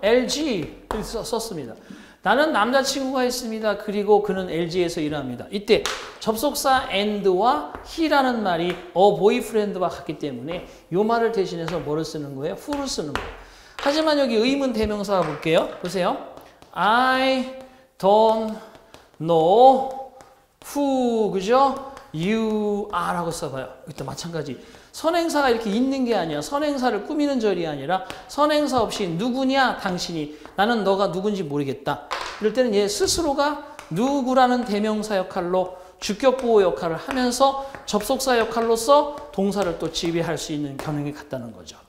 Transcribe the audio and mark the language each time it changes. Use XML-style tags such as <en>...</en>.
<ko>LG 이렇게 썼습니다. 나는 남자친구가 있습니다. 그리고 그는 LG에서 일합니다. 이때 접속사 and와 he라는 말이 a boyfriend와 같기 때문에 이 말을 대신해서 뭐를 쓰는 거예요? who를 쓰는 거예요. 하지만 여기 의문 대명사 볼게요. 보세요.</ko> <en>I don't know who 그죠? you are</en> <ko>라고 써봐요. 이때 마찬가지. 선행사가 이렇게 있는 게 아니야. 선행사를 꾸미는 절이 아니라 선행사 없이 누구냐 당신이 나는 너가 누군지 모르겠다. 이럴 때는 얘 스스로가 누구라는 대명사 역할로 주격보호 역할을 하면서 접속사 역할로서 동사를 또 지휘할 수 있는 경향이 같다는 거죠.</ko>